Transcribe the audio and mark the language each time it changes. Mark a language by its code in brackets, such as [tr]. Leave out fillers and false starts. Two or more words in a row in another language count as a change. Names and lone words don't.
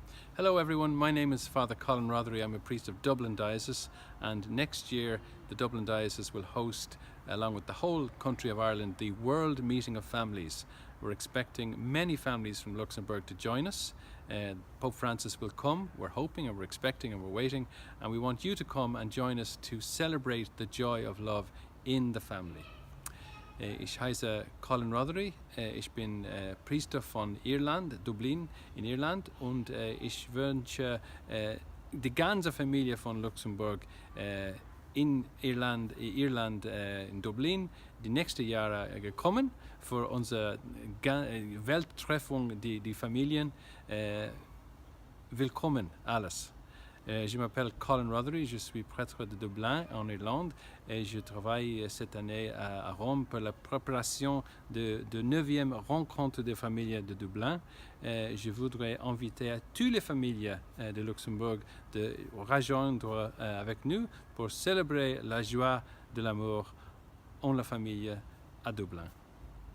[en] Hello everyone, my name is Father Colin Rothery. I'm a priest of Dublin Diocese, and next year the Dublin Diocese will host, along with the whole country of Ireland, the World Meeting of Families. We're expecting many families from Luxembourg to join us. Pope Francis will come, we're hoping and we're expecting and we're waiting, and we want you to come and join us to celebrate the joy of love in the family. [de] Ich heiße Colin Rothery, ich bin Priester von Irland, Dublin in Irland, und ich wünsche die ganze Familie von Luxemburg in Irland, in Dublin, die nächsten Jahre gekommen für unsere Welttreffung, die Familien. Willkommen, alles. [fr] Je m'appelle Colin Rothery, je suis prêtre de Dublin en Irlande et je travaille cette année à Rome pour la préparation de 9e rencontre des familles de Dublin. Je voudrais inviter à toutes les familles de Luxembourg de rejoindre avec nous pour célébrer la joie de l'amour en la famille à Dublin.